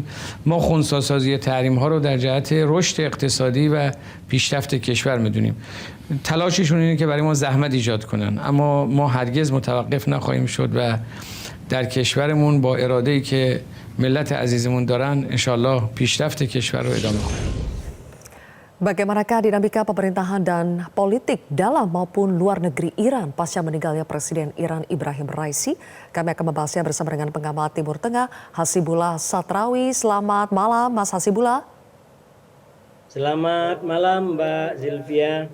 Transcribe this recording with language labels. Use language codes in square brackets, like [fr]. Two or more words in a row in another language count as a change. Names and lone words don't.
[fa] ما خنثی‌سازی تحریم ها رو در جهت رشد اقتصادی و پیشرفت کشور میدونیم. تلاششون اینه که برای ما زحمت ایجاد کنن، اما ما هرگز متوقف نخواهیم شد و در کشورمون با اراده‌ای که ملت عزیزمون دارن انشالله پیشرفت کشور رو ادامه خواهیم. [id] Bagaimanakah dinamika pemerintahan dan politik dalam maupun luar negeri Iran pasca meninggalnya Presiden Iran Ibrahim Raisi? Kami akan membahasnya bersama dengan pengamat Timur Tengah Hasibullah Satrawi. Selamat malam Mas Hasibullah. Selamat malam Mbak Zilvia.